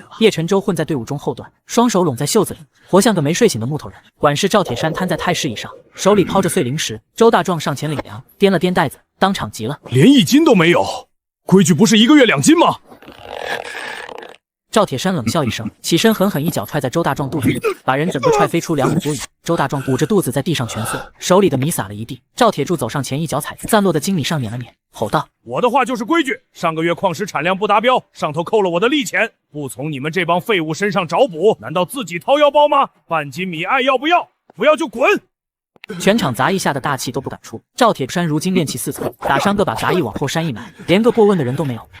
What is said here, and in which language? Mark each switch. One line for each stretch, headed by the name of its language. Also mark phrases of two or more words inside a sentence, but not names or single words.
Chinese: 葉晨舟混在隊伍中後段，雙手攏在袖子裡，活像個沒睡醒的木頭人。管事趙鐵山癱在太師椅上，手裡拋着碎靈石。周大壯上前領糧，掂了掂袋子，當場急了：“ 連1斤都沒有，規矩不是1個月2斤嗎？” 趙鐵山冷笑一聲，起身狠狠一腳踹在周大壯肚子裡，把人整個踹飛出2米多遠。周大壯捂着肚子在地上蜷縮，手裡的米撒了一地。趙鐵柱走上前，一腳踩在散落的精米上，捻了捻，吼道：“ 我的话就是規矩，上個月礦石產量不達標，上頭扣了我的利錢，不從你們這幫廢物身上找補，難道自己掏腰包嗎？半斤米愛要不要？不要就滾！” 全場雜役下的大氣都不敢出。趙鐵山如今練氣四層，打傷個把雜役往後山一埋，連個過問的人都沒有。